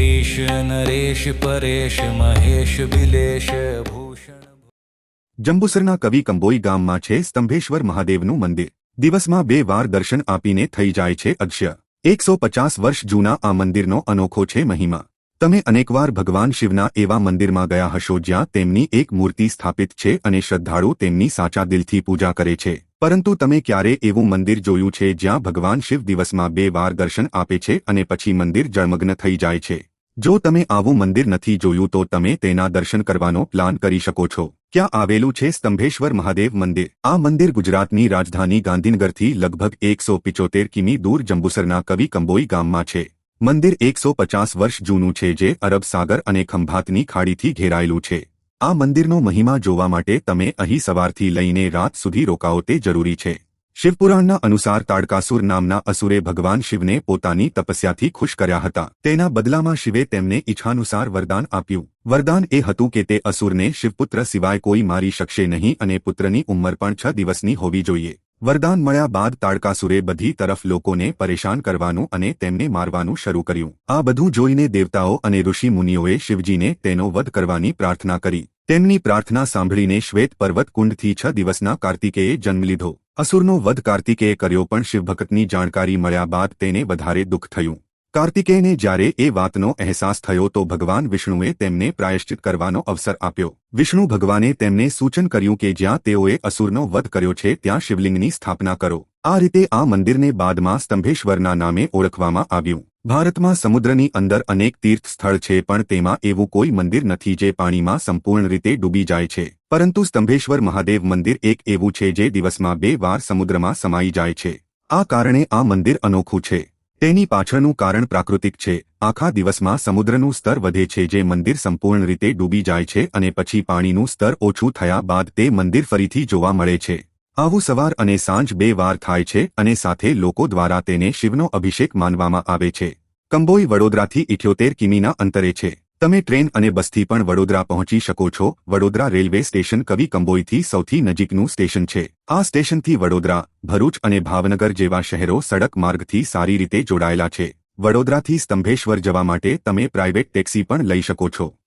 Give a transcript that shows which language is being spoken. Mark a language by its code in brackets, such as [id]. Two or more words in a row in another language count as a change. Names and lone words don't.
[gu] गिरीश नरेश परेश महेश बिलेश भूषण। જંબુસરના કવિ કંબોઈ ગામમાં છે સ્તંભેશ્વર મહાદેવનું મંદિર। દિવસમાં 2 વાર દર્શન આપીને થઈ જાય છે અદૃશ્ય। 150 વર્ષ જૂના આ મંદિરનો અનોખો છે મહિમા। તમે અનેકવાર ભગવાન શિવના એવા મંદિરમાં ગયા હશો જ્યાં તેમની એક મૂર્તિ સ્થાપિત છે અને શ્રદ્ધાળુ તેમની સાચા દિલથી પૂજા કરે છે। પરંતુ તમે ક્યારે એવું મંદિર જોયું છે જ્યાં ભગવાન શિવ દિવસમાં 2 વાર દર્શન આપે છે અને પછી મંદિર જળમગ્ન થઈ જાય છે? જો તમે આવું મંદિર નથી જોયું તો તમે તેના દર્શન કરવાનો પ્લાન કરી શકો છો। ક્યાં આવેલું છે સ્તંભેશ્વર મહાદેવ મંદિર? આ મંદિર ગુજરાતની રાજધાની ગાંધીનગરથી લગભગ 175 કિમી દૂર જંબુસરના કવિ કંબોઈ ગામમાં છે। મંદિર 150 વર્ષ જૂનું છે જે અરબ સાગર અને ખંભાતની ખાડીથી ઘેરાયેલું છે। આ મંદિરનો મહિમા જોવા માટે તમે અહીં સવારથી લઈને રાત સુધી રોકાવો તે જરૂરી છે। શિવપુરાણના અનુસાર તાડકાસુર નામના અસુરે ભગવાન શિવને પોતાની તપસ્યાથી ખુશ કર્યા હતા। તેના બદલામાં શિવે તેમને ઈચ્છાનુસાર વરદાન આપ્યું। વરદાન એ હતું કે તે અસુરને શિવપુત્ર સિવાય કોઈ મારી શકશે નહીં અને પુત્રની ઉંમર પણ 6 દિવસની હોવી જોઈએ। વરદાન મળ્યા બાદ તાડકાસુરે બધી તરફ લોકોને પરેશાન કરવાનું અને તેમને મારવાનું શરૂ કર્યું। આ બધું જોઈને દેવતાઓ અને ઋષિ મુનિઓએ શિવજીને તેનો વધ કરવાની પ્રાર્થના કરી। તેમની પ્રાર્થના સાંભળીને શ્વેત પર્વત કુંડથી 6 દિવસના કાર્તિકેયે જન્મ લીધો। અસુરનો વધ કાર્તિકેયે કર્યો પણ શિવભક્તની જાણકારી મળ્યા બાદ તેને વધારે દુખ થયું। કાર્તિકેયને જ્યારે એ વાતનો અહેસાસ થયો તો ભગવાન વિષ્ણુએ તેમને પ્રાયશ્ચિત કરવાનો અવસર આપ્યો। વિષ્ણુ ભગવાને તેમને સૂચન કર્યું કે જ્યાં તેઓએ અસુરનો વધ કર્યો છે ત્યાં શિવલિંગની સ્થાપના કરો। આ રીતે આ મંદિરને બાદમાં સ્તંભેશ્વરના નામે ઓળખવામાં આવ્યું। ભારતમાં સમુદ્રની અંદર અનેક તીર્થ સ્થળ છે પણ તેમાં એવું કોઈ મંદિર નથી જે પાણીમાં સંપૂર્ણ રીતે ડૂબી જાય છે। પરંતુ સ્તંભેશ્વર મહાદેવ મંદિર એક એવું છે જે દિવસમાં 2 વાર સમુદ્રમાં સમાઈ જાય છે। આ કારણે આ મંદિર અનોખું છે। તેની પાછળનું કારણ પ્રાકૃતિક છે। આખા દિવસમાં સમુદ્રનું સ્તર વધે છે જે મંદિર સંપૂર્ણ રીતે ડૂબી જાય છે અને પછી પાણીનું સ્તર ઓછું થયા બાદ તે મંદિર ફરીથી જોવા મળે છે। આવું સવાર અને સાંજ 2 વાર થાય છે અને સાથે લોકો દ્વારા તેને શિવનો અભિષેક માનવામાં આવે છે। કંબોઈ વડોદરાથી 78 કિમીના અંતરે છે। તમે ટ્રેન અને બસથી પણ વડોદરા પહોંચી શકો છો। વડોદરા [en] railway station [gu] કવિ કંબોઈથી સૌથી નજીકનું સ્ટેશન છે। આ સ્ટેશનથી વડોદરા, ભરૂચ અને ભાવનગર જેવા શહેરો સડક માર્ગથી સારી રીતે જોડાયેલા છે। વડોદરાથી સ્તંભેશ્વર જવા માટે તમે [en] private taxi [gu] પણ લઈ શકો છો।